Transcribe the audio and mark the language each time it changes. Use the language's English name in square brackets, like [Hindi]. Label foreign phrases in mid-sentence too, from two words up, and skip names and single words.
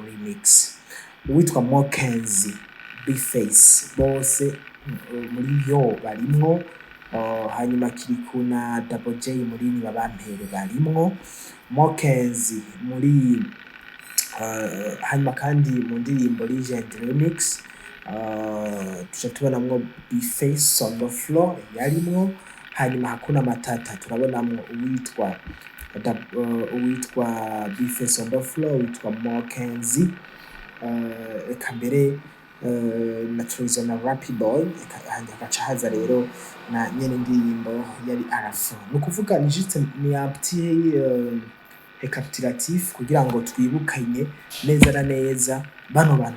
[Rundi] remix uwitwa Mokenzi Bface bose muri yo barimwo hanyuma Kiriku na Double J muri nibabampere barimwo Mokenzi muri hanyuma kandi mu ndirimbo Legend remix tuja tubonamwo Bface on the floor yarimwo hanyuma hakuna matata turabonamwo uwitwa Bface on the floor witwa Mokenzi eka mbere na Trozo na Rappy Boy hagaca haza rero na nyene indirimbo yari arafu nukuvuga ni juste ni [French] petit recapitulatif [Rundi] kugira ngo twibukanye neza na neza bano bantu